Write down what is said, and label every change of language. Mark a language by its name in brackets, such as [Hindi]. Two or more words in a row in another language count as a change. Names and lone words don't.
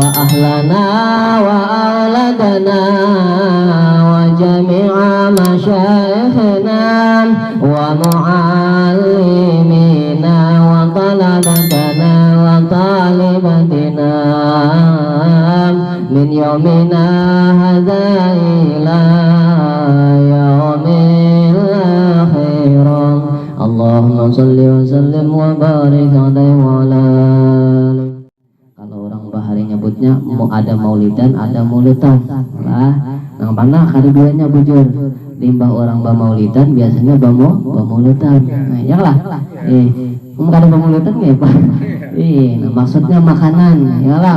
[Arabic] أهلنا و أولادنا و جميع مشايخنا و معلمينا و طلبتنا و طالباتنا من يومنا هذا إلى يوم الآخرة. اللهم صل و سلم و بارك عليه و على آله. [Banjar] Kalau orang bahari nyebutnya mau ada maulidan, ada maulidan lah. Nang panah kadidianya bujur. Limbah orang bamaulidan biasanya bamaulidan. Nah, ya lah. Ada bamaulidan nggih, Pak? Nah, maksudnya makanan, ya lah.